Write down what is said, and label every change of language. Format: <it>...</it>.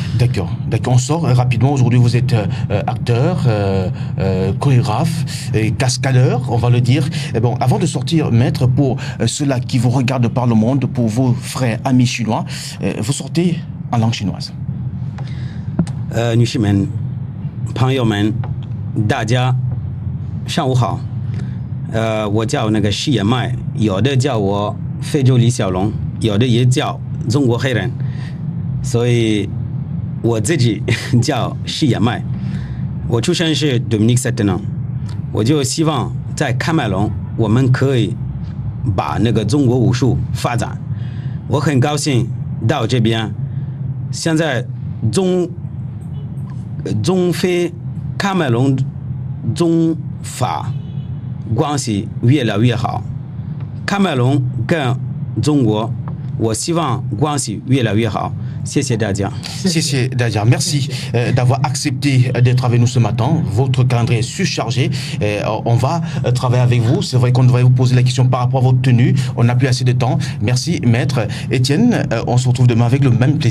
<fr>D'accord. On sort rapidement. Aujourd'hui, vous êtes acteur, chorégraphe, et cascadeur, on va le dire. Et bon, avant de sortir, maître, pour ceux-là qui vous regardent par le monde, pour vos frères amis chinois, vous sortez en langue chinoise.</fr> <zh>女士们、朋友们，大家上午好。我叫那个释延迈，有的叫我非洲李小龙，有的也叫中国黑人，所以我自己叫释延迈。我出生是 Dominique Settenan， 我就希望在喀麦隆我们可以把那个中国武术发展。我很高兴到这边，现在中非喀麦隆中法关系越来越好，喀麦隆跟中国，我希望关系越来越好。谢谢大家。谢谢大家，</zh> <fr>merci d'avoir accepté d'être avec nous ce matin. Votre calendrier est surchargé. On va travailler avec vous. C'est vrai qu'on devrait vous poser la question par rapport à votre tenue. On n'a plus assez de temps. Merci, maître Étienne. On se retrouve demain avec le même plaisir.</fr>